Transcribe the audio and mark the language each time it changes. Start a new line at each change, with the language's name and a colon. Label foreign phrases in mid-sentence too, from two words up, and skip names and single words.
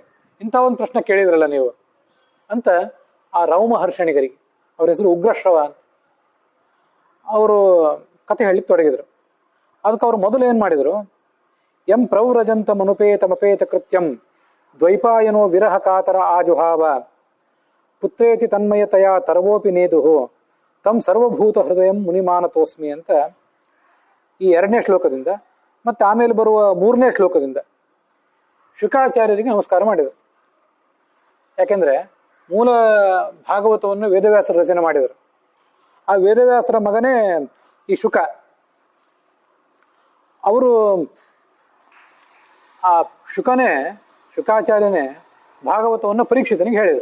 Kannada: ಇಂಥ ಒಂದು ಪ್ರಶ್ನೆ ಕೇಳಿದ್ರಲ್ಲ ನೀವು ಅಂತ ಆ ರೌಮಹರ್ಷಣಿಗರಿಗೆ, ಅವ್ರ ಹೆಸರು ಉಗ್ರಶ್ರವ ಅಂತ, ಅವರು ಕತೆ ಹೇಳಲಿಕ್ಕೆ ತೊಡಗಿದ್ರು. ಅದಕ್ಕೆ ಅವರು ಮೊದಲು ಏನು ಮಾಡಿದರು?
Sanskrit: ಎಂ ಪ್ರೌರಜಂತ ಮನುಪೇತಮಪೇತ ಕೃತ್ಯಂ ದ್ವೈಪಾಯನೋ ವಿರಹ ಕಾತರ ಆಜುಹಾವ ಪುತ್ರೇತಿ ತನ್ಮಯತೆಯ ತರವೋಪಿ ನೇದುಹು ತಂ ಸರ್ವಭೂತ ಹೃದಯಂ ಮುನಿಮಾನತೋಸ್ಮಿ
Kannada: ಅಂತ ಈ 2ನೇ ಶ್ಲೋಕದಿಂದ ಮತ್ತು ಆಮೇಲೆ ಬರುವ 3ನೇ ಶ್ಲೋಕದಿಂದ ಶುಕಾಚಾರ್ಯರಿಗೆ ನಮಸ್ಕಾರ ಮಾಡಿದರು. ಯಾಕೆಂದರೆ ಮೂಲ ಭಾಗವತವನ್ನು ವೇದವ್ಯಾಸರ ರಚನೆ ಮಾಡಿದರು. ಆ ವೇದವ್ಯಾಸರ ಮಗನೇ ಈ ಅವರು ಆ ಶುಕಾಚಾರ್ಯನೇ ಭಾಗವತವನ್ನು ಪರೀಕ್ಷಿತನಿಗೆ ಹೇಳಿದರು.